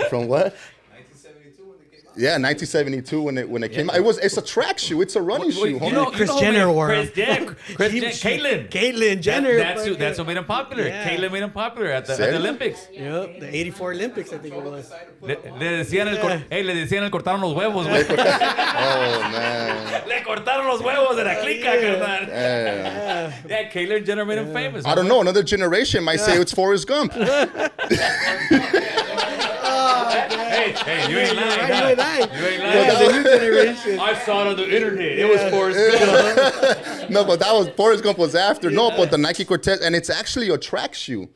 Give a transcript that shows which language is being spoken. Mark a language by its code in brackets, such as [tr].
[en] From what? 1972 when it came out. Yeah, 1972 when it came out. It's a track shoe. It's a running shoe. You know, Kris Jenner wore him. Caitlyn Jenner. That's what made him popular. Caitlyn made him popular at the Olympics. Yep, the 84 Olympics, I think it was. [es] Le decían el cortaron los huevos, güey. [en] Oh, man. [es] Le cortaron los huevos de la clica, carnal. [en] Yeah, Caitlyn Jenner made him famous. I don't know. Another generation might say it's Forrest Gump. Hey, you ain't lying. You ain't lying. The new generation. I saw it on the internet. It was Forrest Gump. No, but that was Forrest Gump was after. No, but the Nike Cortez, and it's actually a track shoe.